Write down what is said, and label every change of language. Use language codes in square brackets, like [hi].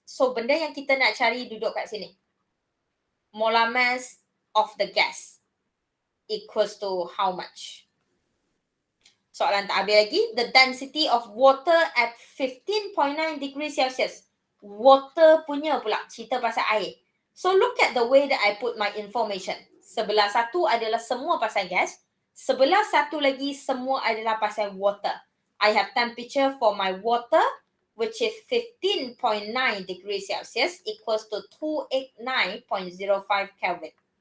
[ms] So, benda yang kita nak cari duduk kat sini. [en] Molar mass of the gas equals to how much? [ms] Soalan tak habis lagi. [en] The density of water at 15.9 degrees Celsius. [ms] Water punya pula. Cerita pasal air. [en] So look at the way that I put my information. [ms] Sebelah satu adalah semua pasal gas. Sebelah satu lagi semua adalah pasal water. [en] I have temperature for my water which is 15.9 degrees Celsius equals to 289.05 Kelvin.